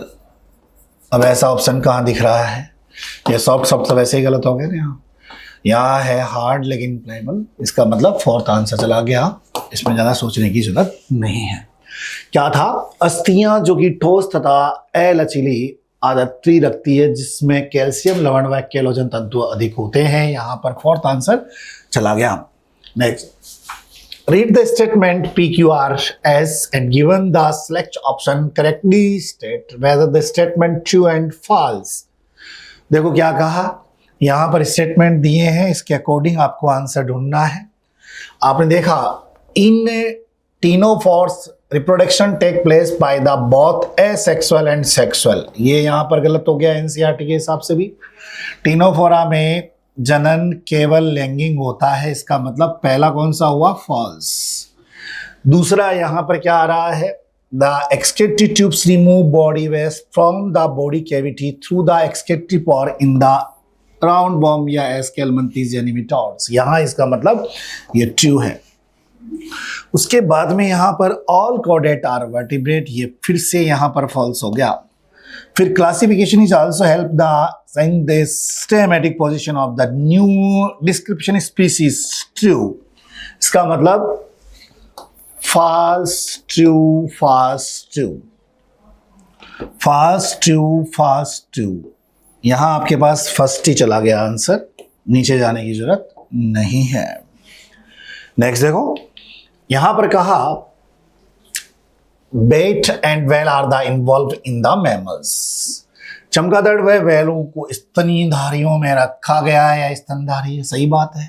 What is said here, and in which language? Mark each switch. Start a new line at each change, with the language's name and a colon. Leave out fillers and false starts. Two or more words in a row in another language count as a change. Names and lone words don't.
Hindi: अब ऐसा ऑप्शन कहां दिख रहा है, ये सॉफ्ट तो वैसे ही गलत हो गया ना, यहाँ है हार्ड लेकिन प्लायबल, इसका मतलब
English: 4th answer
Hindi: चला गया, इसमें ज़्यादा सोचने की जरूरत नहीं है। क्या था, अस्थियां जो कि ठोस तथा अलचीली आदत्री रखती है जिसमें कैल्शियम लवण व केलोजन तत्व अधिक होते हैं, यहाँ पर
English: 4th answer
Hindi: चला गया।
English: next, read the statement PQRS and given the select option correctly state whether the statement true and false।
Hindi: देखो क्या कहा, यहाँ पर स्टेटमेंट दिए हैं, इसके अकॉर्डिंग आपको आंसर ढूंढना है। आपने देखा
English: in ctenophores reproduction take place by the both asexual and sexual,
Hindi: ये यहाँ पर गलत हो गया एनसीईआरटी के हिसाब से भी। टीनोफोरा में जनन केवल लैंगिक होता है, इसका मतलब पहला कौन सा हुआ, फॉल्स। दूसरा यहाँ पर क्या आ रहा है,
English: the excretory tubes remove body waste from the body cavity through the excretory pore in the round bomb
Hindi: या एस्केलमंथीज या निमिटॉड्स, यहाँ इसका मतलब ये ट्रू है। उसके बाद में यहाँ पर
English: all chordate are vertebrate,
Hindi: ये फिर से यहाँ पर फॉल्स हो गया।
English: फिर classification is also help the sign the systematic position of the new description species true,
Hindi: इसका मतलब
English: false true false true false true false true,
Hindi: यहां आपके पास फर्स्ट ही चला गया आंसर, नीचे जाने की जरूरत नहीं है। नेक्स्ट देखो, यहां पर कहा
English: bat and whale are the involve in the mammals.
Hindi: चमगादड़ व वैलों को स्तनधारियों में रखा गया है या स्तनधारी है, सही बात है।